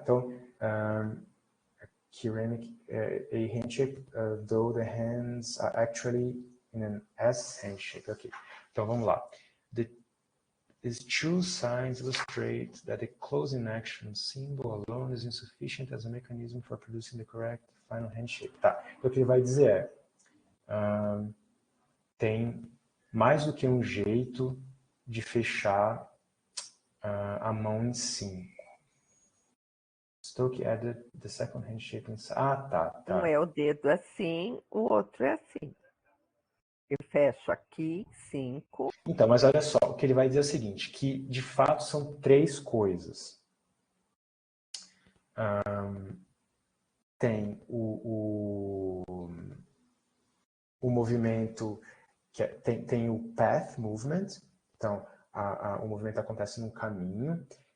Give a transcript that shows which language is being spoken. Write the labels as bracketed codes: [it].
[en] Então, ceramic, a handshake, though the hands are actually in an S handshake. Ok. [pt] Então, vamos lá. [en] These two signs illustrate that the closing action symbol alone is insufficient as a mechanism for producing the correct final handshake. [pt] Tá. Então, o que ele vai dizer tem mais do que um jeito de fechar a mão em 5. [en] Stoke added the second handshake inside. [pt] Ah, tá. Um é o dedo assim, o outro é assim. Eu fecho aqui, 5. Então, mas olha só, o que ele vai dizer é o seguinte, que de fato são 3 coisas. Tem o movimento, tem o path movement, então o movimento acontece num caminho.